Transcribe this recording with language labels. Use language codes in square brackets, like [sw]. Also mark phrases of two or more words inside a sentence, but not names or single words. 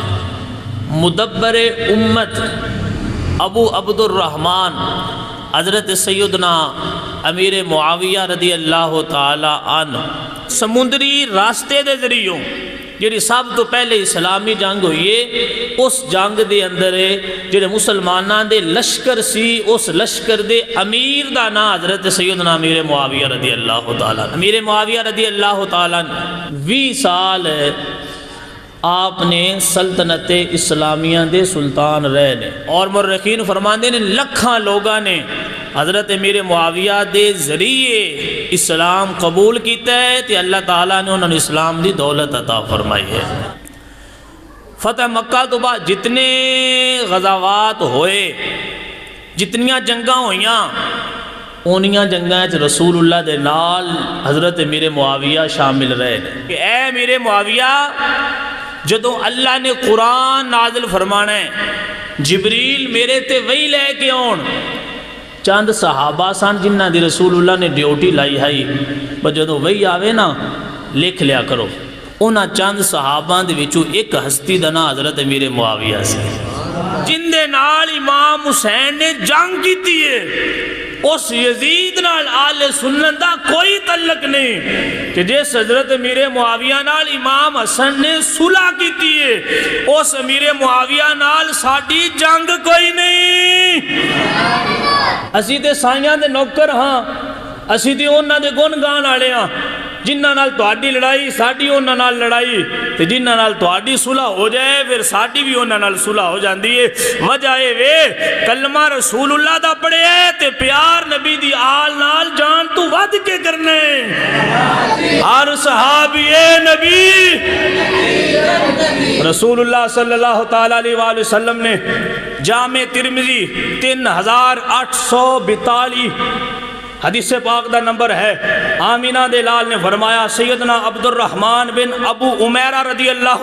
[pa] مدبر امت ابو عبد الرحمن حضرت سیدنا امیر معاویہ رضی اللہ تعالی عنہ سمندری راستے دے ذریعوں جڑی سب تو پہلے اسلامی جنگ ہوئی ہے، اس جنگ دے اندر جڑے مسلماناں دے لشکر سی، اس لشکر دے امیر دا نام حضرت سیدنا امیر معاویہ رضی اللہ تعالیٰ عنہ۔ امیر معاویہ رضی اللہ تعالیٰ عنہ 20 سال آپ نے سلطنت اسلامیہ دے سلطان رہے نے، اور مورخین فرماندے نے لکھاں لوگاں نے حضرت امیر معاویہ دے ذریعے اسلام قبول کیتا ہے تے اللہ تعالیٰ نے انہوں نے اسلام دی دولت عطا فرمائی ہے۔ فتح مکہ تو بعد جتنے غزوات ہوئے، جتنیاں جنگاں ہوئیاں، اونیاں جنگاں رسول اللہ دے نال حضرت امیر معاویہ شامل رہے کہ اے امیر معاویہ جدوں اللہ نے قرآن نازل فرمانا ہے، جبریل میرے تے وہی لے کے آن، چند صحابہ سان جنہ دی رسول اللہ نے ڈیوٹی لائی ہے، بس جدوں وہی آوے نا لکھ لیا کرو۔ انہاں چند صحابہ دے وچوں ایک ہستی دا نام حضرت امیر معاویہ سے، جن دے نال امام حسین نے جنگ کیتی ہے۔ اس یزید نال آل سنت دا کوئی تعلق نہیں کہ جس حضرت امیر معاویہ نال امام حسن نے صلح کیتی ہے، اس امیر معاویہ نال ساڈی جنگ کوئی نہیں۔ اسی تے سائیاں دے نوکر ہاں، اسی تے انہاں دے گن گان والے ہاں، جنہ نال تہاڈی لڑائی ساڈی انہاں نال لڑائی، تے جنہ نال تہاڈی صلح ہو جائے پھر ساڈی بھی انہاں نال صلح ہو جاندی ہے۔ وجہ اے وے کلمہ رسول اللہ دا پڑھے تے پیار نبی دی آل نال جان تو ود کے کرنے، ہر صحابی نبی رسول اللہ صلی اللہ تعالیٰ علیہ وآلہ وسلم نے جامع ترمذی 3842 حدیث پاک دا نمبر ہے، آمینہ دے لال نے فرمایا سیدنا عبد الرحمن بن ابو عمیرہ رضی اللہ